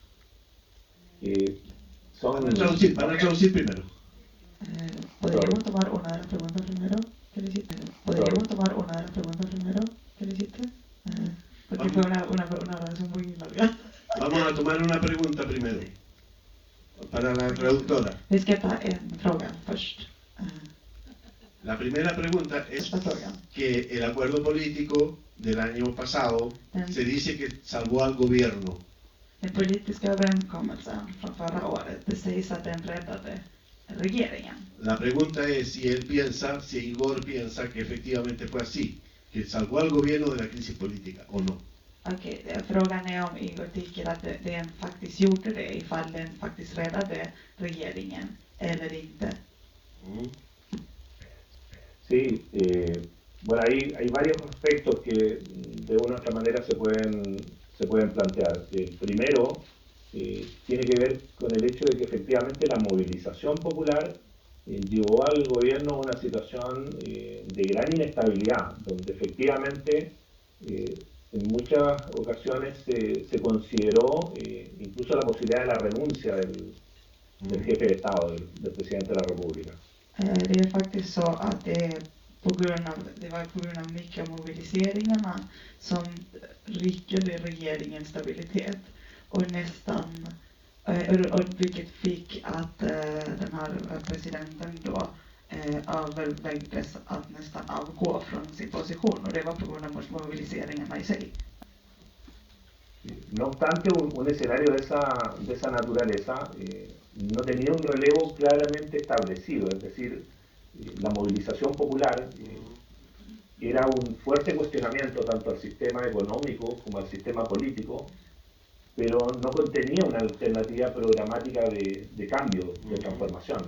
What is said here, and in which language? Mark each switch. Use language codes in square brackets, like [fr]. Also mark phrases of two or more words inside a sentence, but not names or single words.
[es] Van a traducir primero. ¿Podríamos tomar una de las preguntas primero? ¿Qué le hiciste? ¿Podríamos tomar una de las preguntas primero? ¿Qué le hiciste? Porque fue una oración muy larga. Vamos a tomar una pregunta primero, para la traductora. [sv] Vi ska ta en fråga först. [es] La primera pregunta es que el acuerdo político del año pasado se dice que salvó al gobierno. [sv] Den politiska överenskommelsen från förra året, det sägs att den räddade regeringen. [es] La pregunta es si Igor piensa que efectivamente fue así, que salvó al gobierno de la crisis política, o no. [sv] Okej, frågan är om Igor tycker att den faktiskt gjorde det, ifall den faktiskt räddade regeringen, eller inte. [es] Sí, bueno, hay varios aspectos que de una u otra manera se pueden plantear. El primero tiene que ver con el hecho de que efectivamente la movilización popular llevó al gobierno a una situación de gran inestabilidad, donde efectivamente en muchas ocasiones se consideró incluso la posibilidad de la renuncia del jefe de Estado, del presidente de la República. [sv] Det är faktiskt så att det var på grund av mycket mobiliseringarna som ryckade regeringens stabilitet och vilket fick att den här presidenten då övervägdes att nästan avgå från sin position, och det var på grund av mobiliseringarna i sig. [es] No obstante, un escenario de esa naturaleza no tenía un relevo claramente establecido, es decir, la movilización popular era un fuerte cuestionamiento tanto al sistema económico como al sistema político, pero no contenía una alternativa programática de cambio, de transformación.